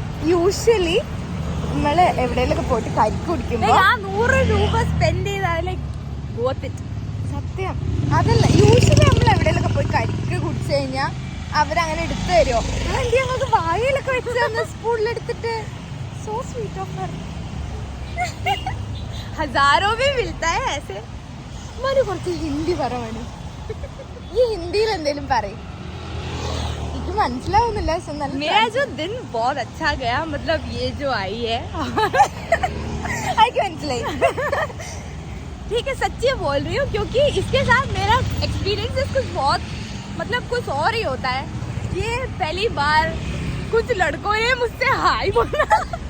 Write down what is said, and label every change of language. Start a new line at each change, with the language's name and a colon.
Malayalam: Usually നമ്മള് എവിടെയെങ്കിലൊക്കെ പോയിട്ട് കരിക്ക് കുടിക്കുമ്പോ ആ 100 രൂപ സ്പെൻഡ് ചെയ്താലേ ഗോത്തിട്ട്. സത്യം അതല്ല, യൂഷ്വലി നമ്മൾ എവിടെയെങ്കിലൊക്കെ പോയി കരിക്ക് കുടിച്ചു കഴിഞ്ഞാൽ അവരങ്ങനെ എടുത്തു തരുമോ? അതെന്ത് ഞങ്ങൾക്ക് വായയിലൊക്കെ വെച്ച് തന്ന സ്പൂണിലെടുത്തിട്ട്.
English: So sweet of her.
Hindi: ഹസാരോ भी मिलता है ऐसे.
Malayalam: മനു കുറച്ച് ഹിന്ദി പറ മനു. ഈ ഹിന്ദിയിൽ എന്തെങ്കിലും പറയും, എനിക്ക് മനസ്സിലാവുന്നില്ല.
Hindi: मेरा जो दिन बहुत अच्छा गया, मतलब ये जो आई है
Malayalam: എനിക്ക് മനസ്സിലായി.
Hindi: ठीक है, सच्ची बोल रही हूँ, क्योंकि इसके साथ मेरा एक्सपीरियंस कुछ बहुत मतलब कुछ और ही होता है. ये पहली बार कुछ लड़कों ने मुझसे हाय बोला.